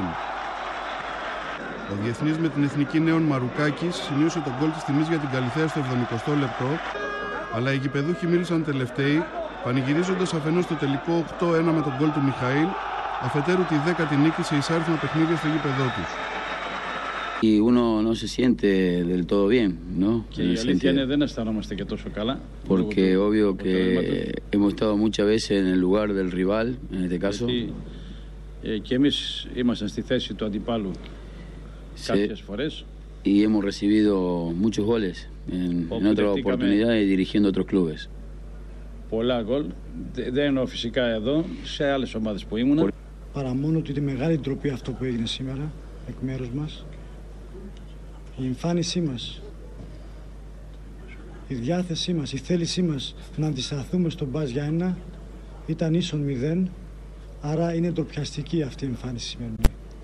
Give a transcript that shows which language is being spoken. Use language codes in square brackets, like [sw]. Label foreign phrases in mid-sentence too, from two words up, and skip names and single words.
[el] Ο διεθνής με την εθνική νέων Μαρουκάκης σημείωσε τον γκολ της τιμής για την Καλιθέα στο 70ο λεπτό, αλλά οι γηπεδούχοι μίλησαν τελευταίοι, πανηγυρίζοντας αφενός το τελικό 8-1 με τον γκολ του Μιχαήλ, αφετέρου τη 10η νίκη σε εισάριθμα παιχνίδια στο γήπεδό τους. [es] Y uno no se siente del todo bien, ¿no? [el] Και η αλήθεια είναι δεν αισθανόμαστε και τόσο καλά. [es] Porque obvio que hemos estado muchas veces en el lugar del rival, en este caso. [el] Και εμείς ήμασταν στη θέση του αντιπάλου κάποιες φορές. [es] Y hemos recibido muchos goles en otras oportunidades dirigiendo otros clubes. [el] Πολλά γκολ. Δεν εννοώ φυσικά εδώ, σε άλλες ομάδες που ήμουνα. Παρά μόνο ότι τη μεγάλη ντροπή αυτό που έγινε σήμερα εκ μέρους μας, η εμφάνισή μας, η διάθεσή μας, η θέλησή μας να αντισταθούμε στον Πας Γιάννηνα ήταν ίσον 0, άρα είναι ντροπιαστική αυτή η εμφάνιση σημερινή.